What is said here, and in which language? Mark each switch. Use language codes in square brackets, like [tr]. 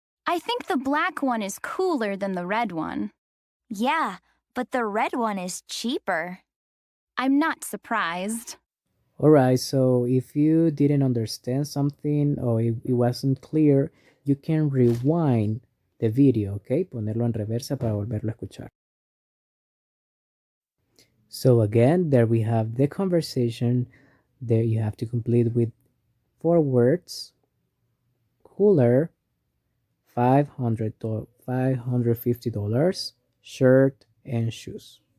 [en] I think the black one is cooler than the red one. Yeah, but the red one is cheaper. I'm not surprised. Alright, so if you didn't understand something or it wasn't clear, you can rewind the video, okay? [es] Ponerlo en reversa para volverlo a escuchar. [en] So again, there we have the conversation. There you have to complete with 4 words. Cooler, $550, shirt and shoes.